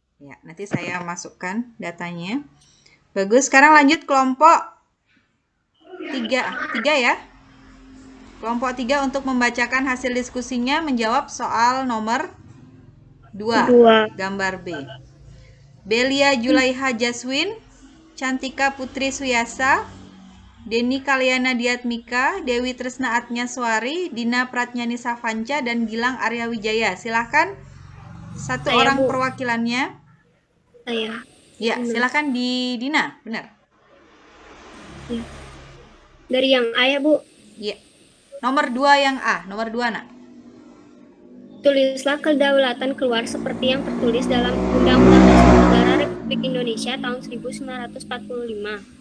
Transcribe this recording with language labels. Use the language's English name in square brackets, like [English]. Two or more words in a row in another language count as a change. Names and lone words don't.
[Indonesian] Ya, nanti saya masukkan datanya. Bagus, sekarang lanjut kelompok 3 ya. Kelompok 3 untuk membacakan hasil diskusinya menjawab soal nomor 2, gambar B. Belia Julaiha Jaswin, Cantika Putri Suyasa, Deni Kalyana Diatmika, Dewi Tresna Atnyaswari, Dina Pratnyani Savanca, dan Gilang Arya Wijaya. Silahkan satu Saya, orang Bu. perwakilannya. Saya. Ya, silahkan di Dina, benar. Ya. Dari yang A ya, Bu. Iya. Nomor 2 yang A, nomor 2 nak. Tulislah kedaulatan keluar seperti yang tertulis dalam Undang-Undang Dasar Negara Republik Indonesia tahun 1945.